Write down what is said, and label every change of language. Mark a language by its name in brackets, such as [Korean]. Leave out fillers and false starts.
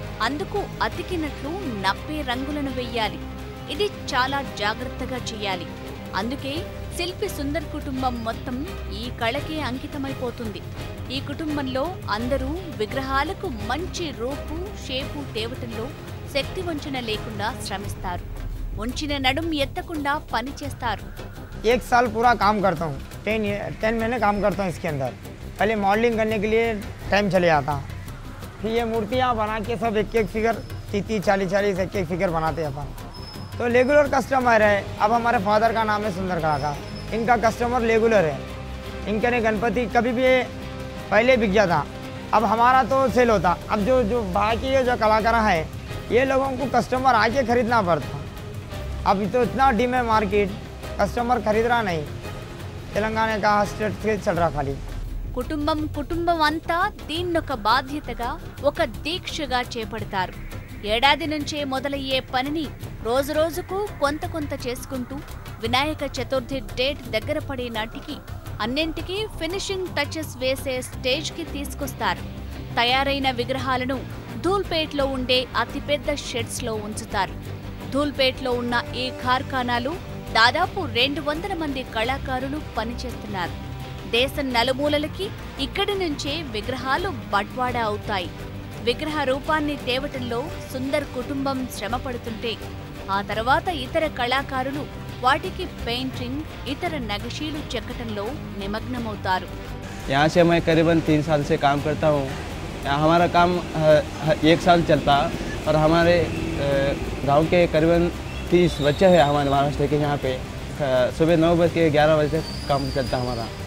[Telugu] అందుకు అతికినట్లు నప్పే రంగులను వెయ్యాలి. ఇది చాలా జాగ్రత్తగా చేయాలి. అందుకే శిల్పి సుందర్ కుటుంబం మొత్తం ఈ కళకే అంకితమైపోతుంది. ఈ కుటుంబంలో అందరూ విగ్రహాలకు మంచి రూపు, షేపు తేవటంలో శక్తి వంచన లేకుండా శ్రమిస్తారు. వంచిన నడుం ఎత్తకుండా పని చేస్తారు. [Hindi] 1 साल पूरा काम करता हूँ, 10 महीने काम करता हूँ इसके अंदर। पहले मॉडलिंग करने के लिए टाइम चले जाता। फिर ये मूर्तियाँ बना के सब एक एक फिगर 30-30, 40-40 एक एक फिगर बनाते हैं अपन। तो रेगुलर कस्टमर है। अब हमारे फादर का नाम है सुंदर कलाकार, इनका कस्टमर रेगुलर है। इनके ने गणपति कभी भी पहले बिक जाता, अब हमारा तो सेल होता। अब जो बाकी जो कलाकार हैं ये लोगों को कस्टमर आके खरीदना पड़ता। अब तो इतना डिम है मार्केट, कस्टमर खरीद रहा नहीं। तेलंगाना का स्टेट से चल रहा खाली। [Telugu] కుటుంబం అంతా దీన్నొక బాధ్యతగా, ఒక దీక్షగా చేపడతారు. ఏడాది నుంచే మొదలయ్యే పనిని రోజురోజుకు కొంత చేసుకుంటూ వినాయక చతుర్థి డేట్ దగ్గర పడే నాటికి అన్నింటికీ ఫినిషింగ్ టచెస్ వేసే స్టేజ్కి తీసుకొస్తారు. తయారైన విగ్రహాలను ధూల్పేట్లో ఉండే అతిపెద్ద షెడ్స్లో ఉంచుతారు. ధూల్పేట్లో ఉన్న ఈ కార్ఖానాలు దాదాపు 200 మంది కళాకారులు పనిచేస్తున్నారు. దేశం నలుమూలలకి ఇక్కడి నుంచే విగ్రహాలు బట్వాడా అవుతాయి. విగ్రహ రూపాన్ని తేవటంలో సుందర్ కుటుంబం శ్రమ పడుతుంటే ఆ తర్వాత ఇతర కళాకారులు వాటికి పెయింటింగ్, ఇతర నగిషీలు చెక్కటంలో నిమగ్నమవుతారు. [Hindi] यहाँ से मैं करीबन 3 साल से काम करता हूँ। यहाँ हमारा काम 1 साल चलता और हमारे गांव के करीबन 30 बच्चे हैं हमारे महाराष्ट्र के। यहाँ पे सुबह 9 बजे के 11 बजे तक काम चलता हमारा।